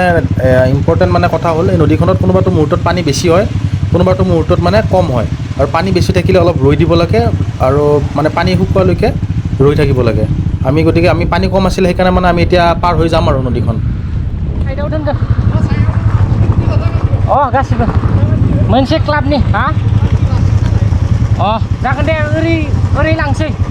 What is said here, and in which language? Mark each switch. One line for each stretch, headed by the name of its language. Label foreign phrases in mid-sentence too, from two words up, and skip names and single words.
Assamese: ইম্পৰ্টেণ্ট মানে কথা হ'ল এই নদীখনত কোনোবাটো মুহূৰ্তত পানী বেছি হয় কোনোবাটো মুহূৰ্তত মানে কম হয় আৰু পানী বেছি থাকিলে অলপ ৰৈ দিব লাগে আৰু মানে পানী শুকোৱালৈকে ৰৈ থাকিব লাগে গতিকে আমি পানী কম আছিলে সেইকাৰণে মানে আমি এতিয়া পাৰ হৈ যাম আৰু নদীখন
Bodo: Oh, गासिबो मोनसे क्लाबनि हा जागोन दे ओरै लांसै